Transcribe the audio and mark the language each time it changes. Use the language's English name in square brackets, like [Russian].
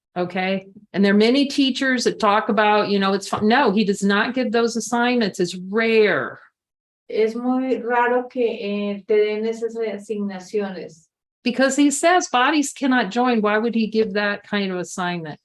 [English] Okay, and there are many teachers that talk about, you know, it's fun. No, he does not give those assignments. It's rare. [Spanish] Es muy raro que te den esas asignaciones. [English] Because he says bodies cannot join. Why would he give that kind of assignment?